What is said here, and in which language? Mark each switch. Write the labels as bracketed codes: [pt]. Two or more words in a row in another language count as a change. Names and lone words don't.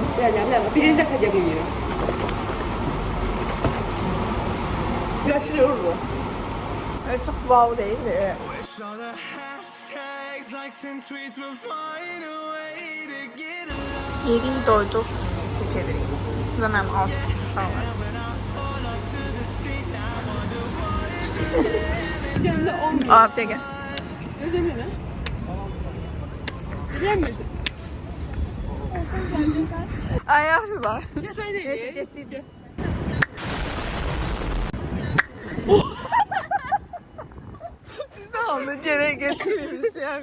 [az] Birinci dəfə gəlirəm. Yaşıyor bu. Evet, çox wow deyil. Yedik, doyduq, isə gedirik. Bu da mənim outfitim uşaqlar. Abi de gəl. [tr] Ne zemine? Biliyor musun? [az] Ay, yaxşılar. [tr] Ya sen de ye. Biz de onu geri getiririz yani.